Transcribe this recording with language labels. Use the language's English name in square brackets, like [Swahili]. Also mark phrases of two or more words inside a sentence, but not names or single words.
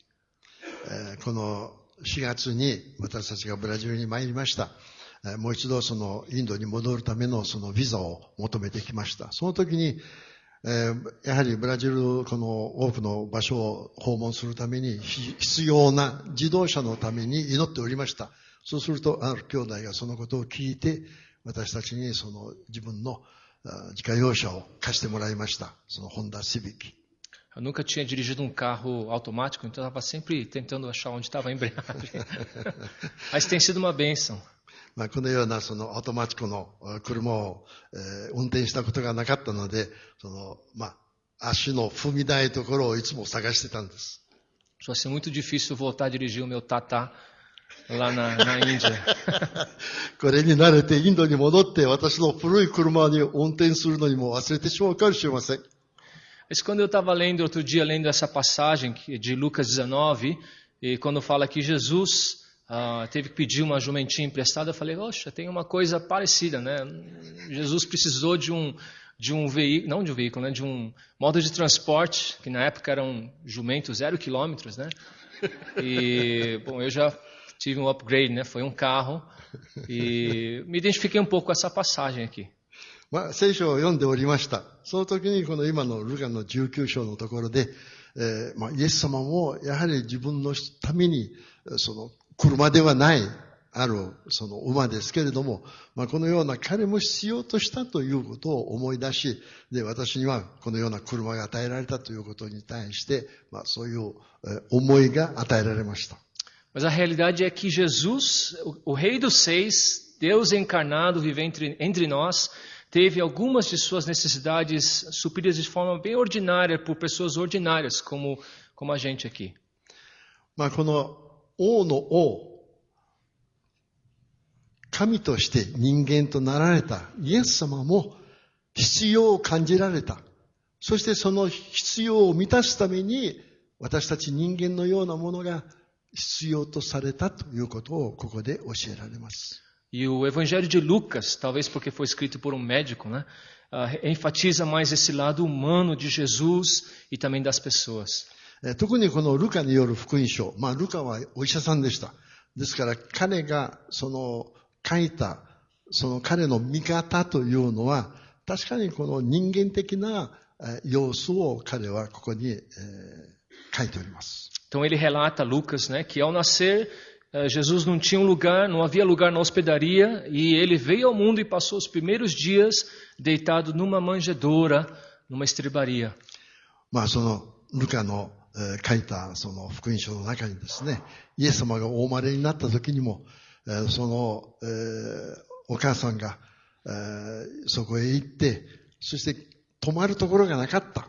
[Japanese] この4月に私たちがブラジルに参りました。もう一度インドに戻るためのビザを求めてきました。その時に、やはりブラジルこの多くの場所を訪問するために必要な自動車のために祈っておりました。そうするとある兄弟がそのことを聞いて私たちに自分の自家用車を貸してもらいました。ホンダシビック。 [Portuguese] Eu nunca tinha dirigido um carro automático, então eu estava sempre tentando achar onde estava a embreagem. Mas tem sido uma bênção. [Japanese] このようなアウトマチックの車を、運転したことがなかったので、足の踏み台ところをいつも探してたんです。 [Portuguese] Vai ser muito difícil voltar a dirigir o meu Tata lá na Índia. [Japanese] これに慣れてインドに戻って私の古い車に運転するのにも忘れてしまうかもしれません。 [Portuguese] Mas quando eu estava outro dia lendo essa passagem de Lucas 19, e quando fala que Jesus teve que pedir uma jumentinha emprestada, eu falei, oxa, tem uma coisa parecida, né? Jesus precisou de um veículo, não de um veículo, né? De um modo de transporte, que na época eram jumentos 0 quilômetros, né? E, bom, eu já tive um upgrade, né? Foi um carro, e me identifiquei um pouco com essa passagem aqui. [Japanese] 聖書を読んでおりました。その時にこの今のルカの19章のところで、イエス様もやはり自分のために車ではないある馬ですけれども、このような彼も必要としたということを思い出し、で私にはこのような車が与えられたということに対して、そういう思いが与えられました。 [Portuguese] Mas a realidade é que Jesus, o Rei dos Seis, Deus encarnado, vive entre nós, teve algumas de suas necessidades supridas de forma bem ordinária por pessoas ordinárias, como a gente aqui. [Japanese] この王の王、神として人間となられたイエス様も必要を感じられた。そしてその必要を満たすために私たち人間のようなものが必要とされたということをここで教えられます。 [Portuguese] E o Evangelho de Lucas, talvez porque foi escrito por um médico, né, enfatiza mais esse lado humano de Jesus e também das pessoas. [Japanese] 特にこのルカによる福音書、ルカはお医者さんでした。ですから彼が書いた彼の見方というのは確かにこの人間的な様子を彼はここに書いております。 [Portuguese] Então ele relata, Lucas, né, que ao nascer Jesus não tinha não havia lugar na hospedaria e ele veio ao mundo e passou os primeiros dias deitado numa manjedoura, numa estrebaria. [Japanese] そのルカの書いた福音書の中にですね、イエス様がお生まれになった時にも、お母さんがそこへ行って、そして泊まるところがなかった。